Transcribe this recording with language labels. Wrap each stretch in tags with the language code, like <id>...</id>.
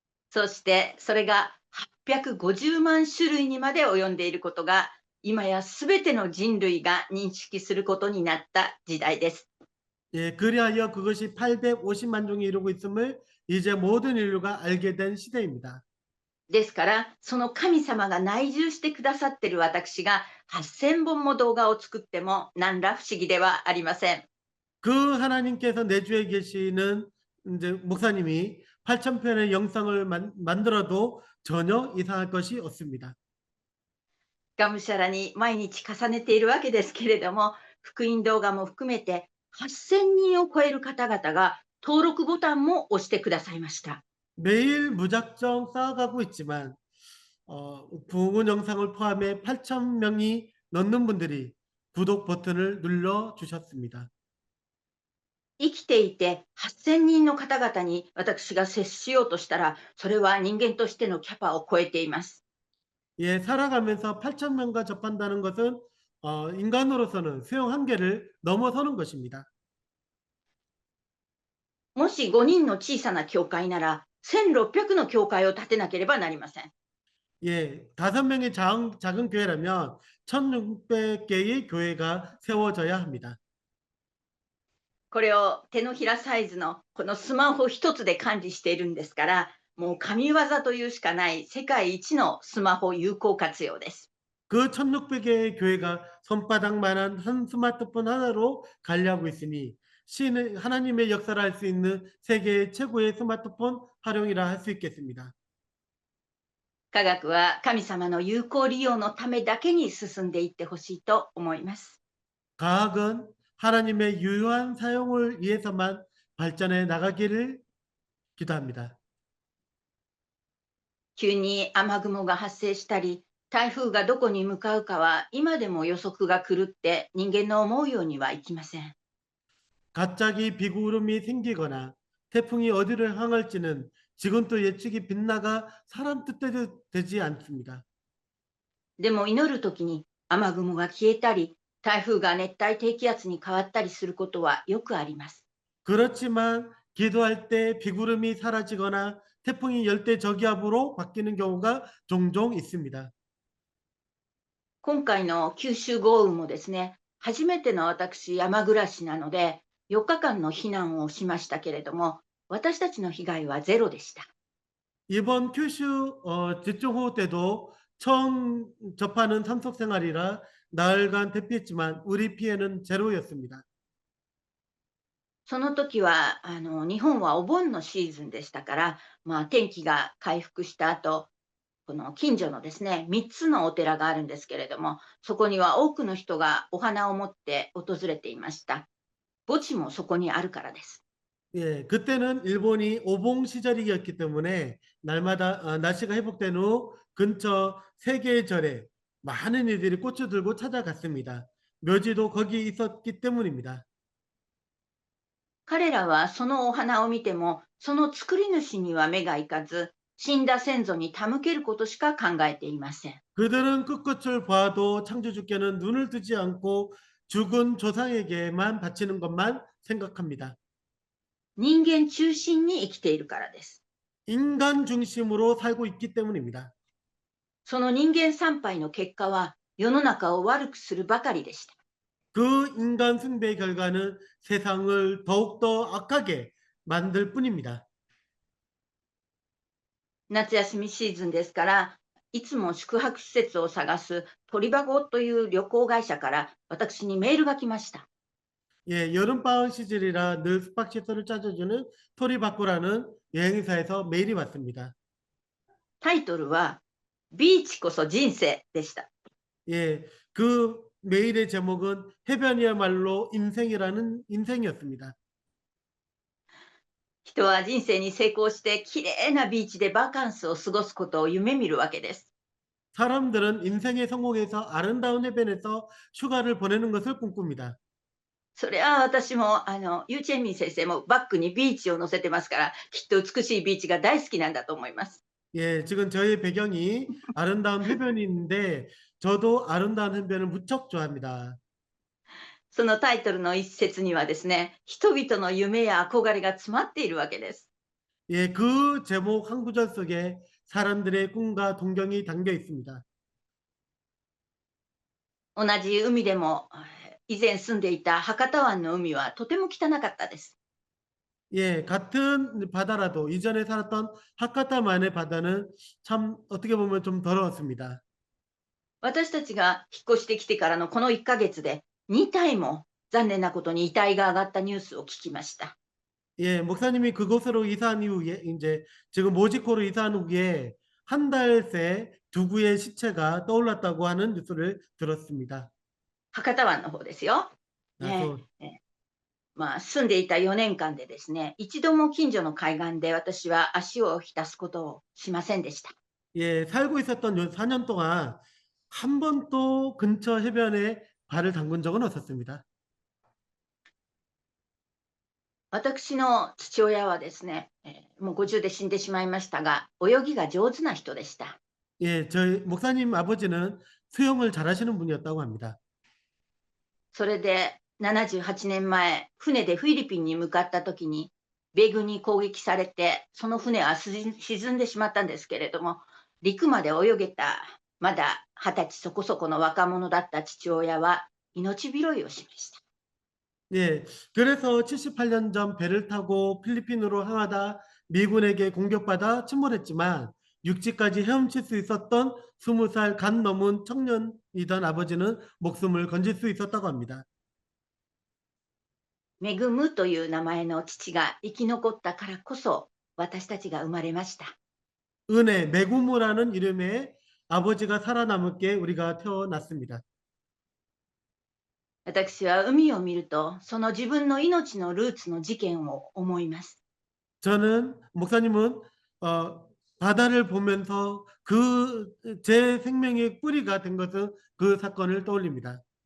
<ja>そしてそれが850万種類にまで及んでいることが、今やすべての人類が認識することになった時代です。</ja> <ko>예, 그리하여 그것이 850만 종이 이루고 있음을 이제 모든 인류가 알게 된 시대입니다.</ko> <ja>ですから、その神様が内住してくださっている私が8000本も動画を作っても何ら不思議ではありません。</ja> <ko>그 하나님께서 내주에 계시는 이제 목사님이 8,000편의 영상을 만들어도 전혀 이상할 것이 없습니다.</ko> <ja>がむしゃらに毎日重ねているわけですけれども、福音動画も含めて8000人を超える方々が登録ボタンも押してくださいました。</ja> <ko>매일 무작정 쌓아가고 있지만 부흥원 영상을 포함해 8,000명이 넘는 분들이 구독 버튼을 눌러 주셨습니다.</ko> <ja>生きていて8000人の方々に私が接しようとしたら、それは人間としてのキャパを超えています。</ja> <ko>예, 살아가면서 8,000명과 접한다는 것은 인간으로서는 수용 한계를 넘어서는 것입니다.</ko> <ja>もし5人の小さな教会なら、1600の教会を建てなければなりません。</ja> <ko>예, 5명의 작은 교회라면 1,600개의 교회가 세워져야 합니다.</ko> <ja>これを手のひらサイズのこのスマホ一つで管理しているんですから、もう神業というしかない世界一のスマホ有効活用です。</ja> <ko>그 1,600개의 교회가 손바닥만한 한 스마트폰 하나로 관리하고 있으니 하나님의 역사를 할 수 있는 세계 최고의 스마트폰 활용이라 할 수 있겠습니다.</ko> <ja>科学は神様の有効利用のためだけに進んでいってほしいと思います。</ja> <ko>과학은 하나님의 유효한 사용을 위해서만 발전해 나가기를 기도합니다.</ko> <ja>急に雨雲が発生したり、台風がどこに向かうかは今でも予測が狂って人間の思うようにはいきません。</ja> <ko>갑자기 비구름이 생기거나 태풍이 어디를 향할지는 지금도 예측이 빗나가 사람 뜻대로 되지 않습니다.</ko> <ja>でも祈るときに雨雲が消えたり、台風が熱帯低気圧に変わったりすることはよくあります。</ja> <ko>그렇지만 기도할 때 비구름이 사라지거나 태풍이 열대 저기압으로 바뀌는 경우가 종종 있습니다.</ko> <ja>今回の九州豪雨もですね、初めての私、山暮らしなので、4日間の避難をしましたけれども、私たちの被害はゼロでした。</ja> <ko>이번 큐슈 집중호우 때도 처음 접하는 산속 생활이라 나흘간 대피했지만 우리 피해는 제로였습니다.</ko> <ja>その時は日本はお盆のシーズンでしたから、天気が回復した後、この近所のですね、3つのお寺があるんですけれども、そこには多くの人がお花を持って訪れていました。墓地もそこにあるからです。</ja> <ko>예, 그때는 일본이 오봉 시절이었기 때문에 날마다 날씨가 회복된 후 근처 세계의 절에 많은 이들이 꽃을 들고 찾아갔습니다. 묘지도 거기 있었기 때문입니다.</ko> <ja>彼らはそのお花を見ても、その作り主には目がいかず、死んだ先祖に手向けることしか考えていません。</ja> <ko>그들은 끝끝을 봐도 창조주께는 눈을 뜨지 않고 죽은 조상에게만 바치는 것만 생각합니다.</ko> <ja>人間中心に生きているからです。</ja> <ko>인간 중심으로 살고 있기 때문입니다.</ko> <ja>その人間参拝の結果は、世の中を悪くするばかりでした。</ja> <ko>그 인간 숭배의 결과는 세상을 더욱더 악하게 만들 뿐입니다.</ko> <ja>夏休みシーズンですから、いつも宿泊施設を探す鳥箱という旅行会社から私にメールが来ました。</ja> <ko>예, 여름방학 시절이라 늘 숙박시설을 찾아주는 토리바쿠라는 여행사에서 메일이 왔습니다.</ko> <ja>タイトルは、ビーチこそ人生でした。</ja> <ko>예, 그 메일의 제목은 해변이야말로 인생이었습니다.</ko> <ja>人は人生に成功してきれいなビーチでバカンスを過ごすことを夢見るわけです。</ja> <ko>사람들은 인생에 성공해서 아름다운 해변에서 휴가를 보내는 것을 꿈꿉니다.</ko> <ja>それは私もユーチェンミン先生もバックにビーチを載せてますから、きっと美しいビーチが大好きなんだと思います。</ja> <ko>예, 지금 저의 배경이 아름다운 해변인데 저도 아름다운 해변을 무척 좋아합니다.</ko> <ja>そのタイトルの一節にはですね、人々の夢や憧れが詰まっているわけです。</ja> <ko>예, 그 제목 한 구절 속에 사람들의 꿈과 동경이 담겨 있습니다.</ko> <ja>同じ海でも以前住んでいた博多湾の海はとても汚かったです。</ja> <ko>예, 같은 바다라도 이전에 살았던 하카타만의 바다는 참 어떻게 보면 좀 더러웠습니다.</ko> <ja>私たちが引っ越してきてからのこの1ヶ月で2体も残念なことに遺体が上がったニュースを聞きました。</ja> <ko>예, 목사님이 그곳으로 이사한 이후에 이제 지금 모지코로 이사한 후에 한 달 새 두 구의 시체가 떠올랐다고 하는 뉴스를 들었습니다.</ko> <ja>博多湾の方ですよ。 아, ねまあ、住んでいた4年間でですね、一度も近所の海岸で私は足を浸すことをしませんでした。</ja> <ko>예, 살고 있었던 요 4년 동안 한 번도 근처 해변에 발을 담근 적은 없었습니다.</ko> <ja>私の父親はですね、もう50で死んでしまいましたが、泳ぎが上手な人でした。</ja> <ko>예, 저희 목사님 아버지는 수영을 잘하시는 분이었다고 합니다.</ko> <ja>それで78年前、船でフィリピンに向かった時に、米軍に攻撃されて、その船は沈んでしまったんですけれども、陸まで泳げた、まだ20歳そこそこの若者だった父親は、命拾いをしました。</ja> <ko>예, 그래서 78년 전 배를 타고 필리핀으로 향하다 미군에게 공격받아 침몰했지만 육지까지 헤엄칠 수 있었던 20살 간 넘은 청년이던 아버지는 목숨을 건질 수 있었다고 합니다.</ko> <ja>恵むという名前の父が生き残ったからこそ、私たちが生まれました。</ja> <ko>은혜, 메구무라는 이름의 아버지가 살아남을게 우리가 태어났습니다.</ko> <ja>私は海を見ると、その自分の命のルーツの事件を思います。</ja> <ko>저는 목사님은 바다를 보면서 그 제 생명의 뿌리가 된 것은 그 사건을 떠올립니다.</ko>